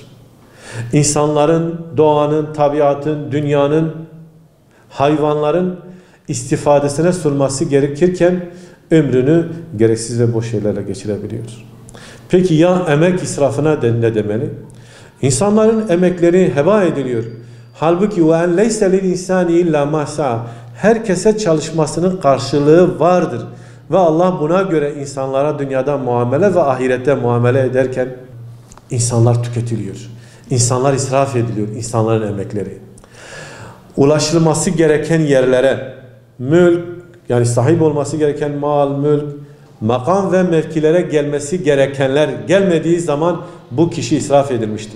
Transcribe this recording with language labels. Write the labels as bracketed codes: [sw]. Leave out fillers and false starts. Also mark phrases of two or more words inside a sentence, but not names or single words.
[tr] İnsanların, doğanın, tabiatın, dünyanın, hayvanların istifadesine sunması gerekirken ömrünü gereksiz ve boş şeylerle geçirebiliyor. Peki ya emek israfına ne demeli? İnsanların emekleri heba ediliyor. Halbuki [ar] وَاَنْ لَيْسَ لِلْاِنْسَانِ اِلَّا مَحْسَى [tr] herkese çalışmasının karşılığı vardır. Ve Allah buna göre insanlara dünyada muamele ve ahirette muamele ederken insanlar tüketiliyor. İnsanlar israf ediliyor. İnsanların emekleri. Ulaşılması gereken yerlere mülk, yani sahip olması gereken mal, mülk, makam ve mevkilere gelmesi gerekenler gelmediği zaman bu kişi israf edilmiştir.